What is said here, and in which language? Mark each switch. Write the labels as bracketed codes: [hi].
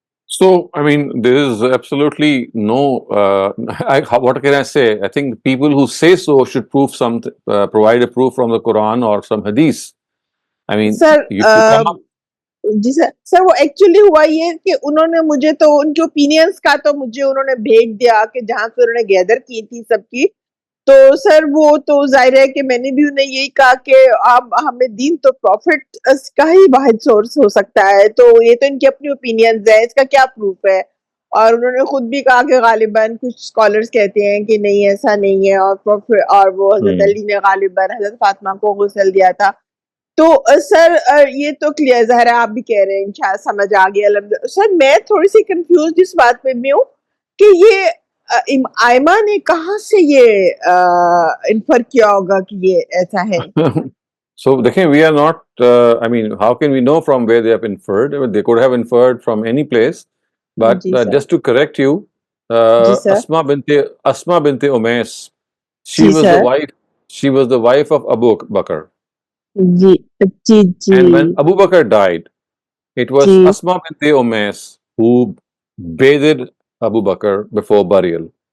[en] So, I mean, there is absolutely no. What can I say? I think people who say so should provide a proof from the Quran or some Hadith. I mean, [hi] sir [en] you come up. [hi] Ji sir वो actually हुआ ये कि उन्होंने मुझे तो उनके opinions का तो मुझे उन्होंने भेज दिया कि जहां से उन्होंने गैदर की थी सबकी तो सर वो तो जाहिर है कि मैंने भी उन्हें यही कहा कि आप हमें दीन तो प्रॉफिट का ही वाहिद सोर्स हो सकता है तो ये तो इनकी अपनी ओपिनियंस है इसका क्या प्रूफ है और उन्होंने खुद भी कहा कि गालिबन कुछ स्कॉलर्स कहते हैं कि नहीं ऐसा नहीं है और वो हजरत अली ने गालिबन हजरत फातिमा को गुस्ल दिया था तो सर ये तो क्लियर ज़ाहिर है आप भी कह रहे हैं इंशाल्लाह समझ आ गया सर मैं थोड़ी सी कंफ्यूज इस बात पे भी हूँ कि ये आयमा ने कहाँ से ये इन्फर किया होगा कि ये ऐसा है [en] So, [hi] देखिए, [en] we are not. I mean, how can we know from where they have inferred? They could have inferred from any place. But just to correct you, Asma binti Umais, she was the wife. She was the wife of Abu Bakr. And when Abu Bakr died, it was Asma binti Umais who bathed Abu Bakr before burial.